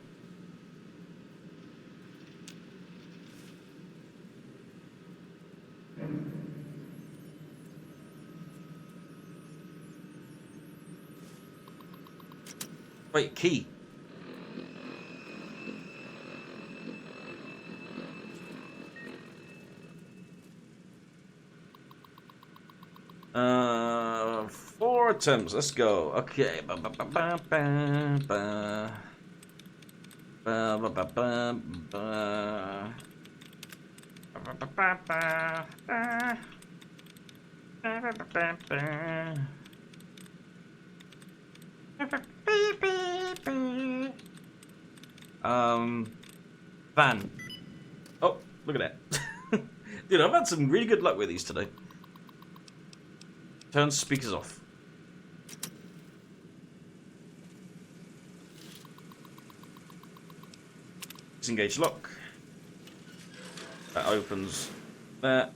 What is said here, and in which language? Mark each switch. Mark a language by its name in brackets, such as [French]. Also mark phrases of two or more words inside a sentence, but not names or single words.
[English] Wait, key. Four attempts. Let's go. Okay. Ba ba ba ba ba ba. Ba ba ba ba ba. Ba ba ba ba ba. Ba ba ba ba ba. Van. Oh, look at that. Dude, I've had some really good luck with these today. Turn speakers off. Disengage lock. That opens that.